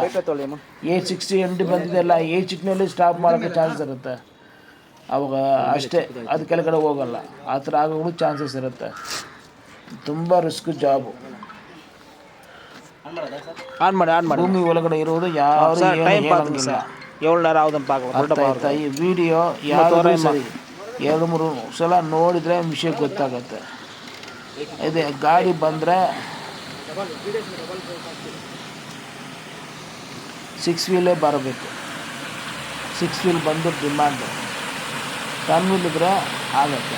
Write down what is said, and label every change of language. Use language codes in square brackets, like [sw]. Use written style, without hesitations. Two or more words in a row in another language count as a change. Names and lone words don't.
[kn] 860 MD ಬಂದಿದೆಲ್ಲ, 860ನಲ್ಲಿ ಸ್ಟಾಪ್ ಮಾಡೋಕ್ಕೆ ಚಾನ್ಸ್ ಇರುತ್ತೆ. ಅವಾಗ ಅಷ್ಟೇ, ಅದು ಕೆಳಗಡೆ ಹೋಗಲ್ಲ. ಆ ಥರ ಆಗೋಕ್ಕೂ ಚಾನ್ಸಸ್ ಇರುತ್ತೆ. ತುಂಬ [en] risk job. [kn] ಆನ್ ಮಾಡಿ ಭೂಮಿ ಒಳಗಡೆ ಇರುವುದು ಯಾರು ಹೇಳಂಗಿಲ್ಲ. [ta] எவ்வளோ நேரம் ஆகுதுன்னு பார்க்கலாம். [kn] ಈ ವಿಡಿಯೋ ಯಾರು ಸರಿ 2-3 ಸಲ ನೋಡಿದರೆ ವಿಷಯ ಗೊತ್ತಾಗುತ್ತೆ. ಇದೆ ಗಾಡಿ ಬಂದರೆ 6 ವೀಲೇ ಬರಬೇಕು. 6 ವೀಲ್ ಬಂದು ಡಿಮ್ಯಾಂಡ್. 10 ವೀಲ್ ಇದ್ದರೆ ಆಗುತ್ತೆ.